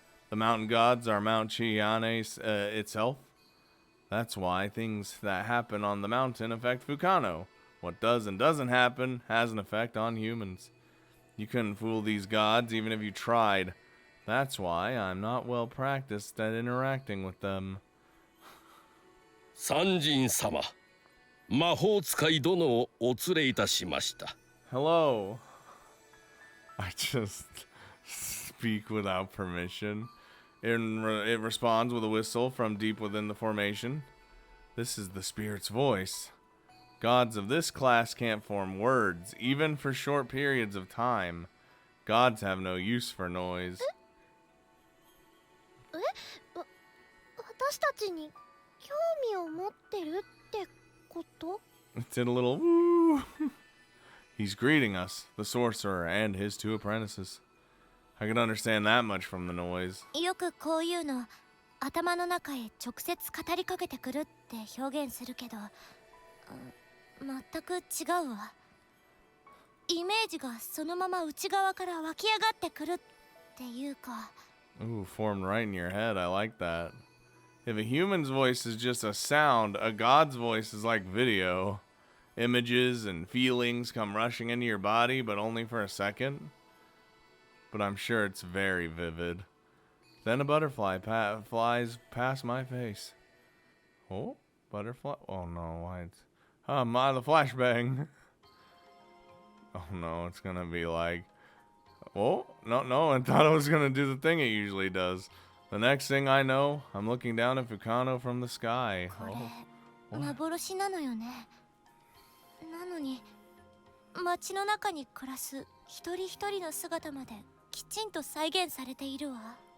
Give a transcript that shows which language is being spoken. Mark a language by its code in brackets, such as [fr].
[en] The mountain gods are Mount Chiyane itself. That's why things that happen on the mountain affect Fukano. What does and doesn't happen has an effect on humans. You couldn't fool these gods even if you tried. That's why I'm not well practiced at interacting with them. [ja] 三神様、魔法使い殿をお連れいたしました。 [en] Hello. I just speak without permission. It responds with a whistle from deep within the formation. This is the spirit's voice. Gods of this class can't form words, even for short periods of time. Gods have no use for noise. [ja] 私たちに興味を持ってるってこと？ [en] It did a little woo. He's greeting us, the sorcerer and his 2 apprentices. I could understand that much from the noise. [ja] よくこういうの頭の中へ直接語りかけてくるって表現するけど、全く違うわ。イメージがそのまま内側から湧き上がってくるっていうか。 [en] Ooh, formed right in your head. I like that. If a human's voice is just a sound, a god's voice is like video. Images and feelings come rushing into your body, but only for a second. But I'm sure it's very vivid. Then a butterfly flies past my face. Oh, butterfly? Oh no, why it's... the flashbang. Oh no, it's gonna be like... Oh, no, I thought it was gonna do the thing it usually does. The next thing I know, I'm looking down at Fukano from the sky. [ja] これ幻なのよね。なのに街の中に暮らす一人一人の姿まできちんと再現されているわ。